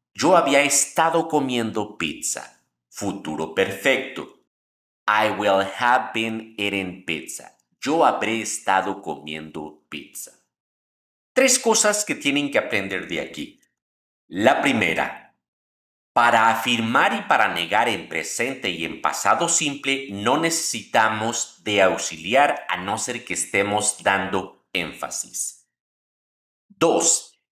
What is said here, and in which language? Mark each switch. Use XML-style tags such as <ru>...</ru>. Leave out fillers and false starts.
<es>Yo había estado comiendo pizza. Futuro perfecto.</es> <en>I will have been eating pizza.</en> <es>Yo habré estado comiendo pizza. Tres cosas que tienen que aprender de aquí. La primera, para afirmar y para negar en presente y en pasado simple no necesitamos de auxiliar a no ser que estemos dando énfasis. 2.</es>